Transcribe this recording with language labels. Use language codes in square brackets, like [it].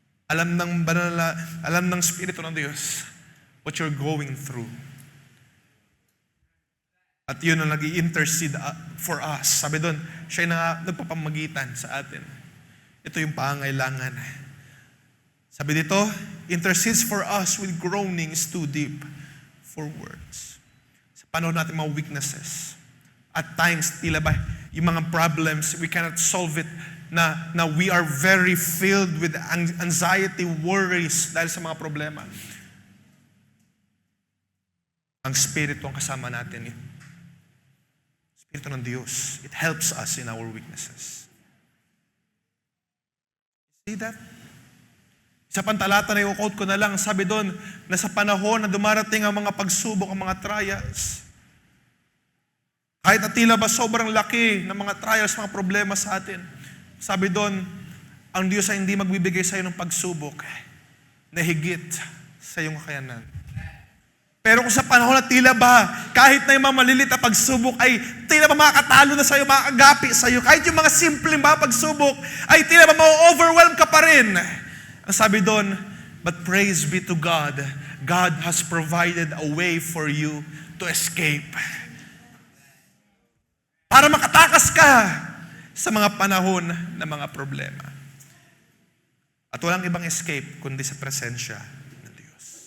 [tl] Alam ng Espiritu ng Diyos [en] what you're going through. [tl] At yun ang nag-i-intercede [en] for us. [tl] Sabi doon, siya na nagpapamagitan sa atin. Ito yung pangailangan. Sabi dito, [en] intercedes for us with groanings too deep for words. [tl] Sa panahon natin mga weaknesses, [en] at times, [tl] tila ba, yung mga problems, [en] we cannot solve it, [tl] na [en] we are very filled with anxiety, worries [tl] dahil sa mga problema. Ang Espiritu ang kasama natin. Espiritu ng Diyos. [en] It helps us in our weaknesses. See that? [tl] Sa pantalata na i-quote ko na lang, sabi doon, na sa panahon na dumarating ang mga pagsubok, ang mga trials, kahit na tila ba sobrang laki ng mga trials, mga problema sa atin, sabi doon, ang Diyos ay hindi magbibigay sa iyo ng pagsubok na higit sa iyong kakayanan. Pero kung sa panahon na tila ba, kahit na yung mga malilit na pagsubok ay tila ba makakatalo na sa iyo, makakagapi sa iyo, kahit yung mga simpleng mga pagsubok ay tila ba ma-overwhelm ka pa rin. Ang sabi doon, [en] but praise be to God, God has provided a way for you to escape. [tl] Para makatakas ka sa mga panahon na mga problema. At walang ibang escape kundi sa presensya ng Diyos.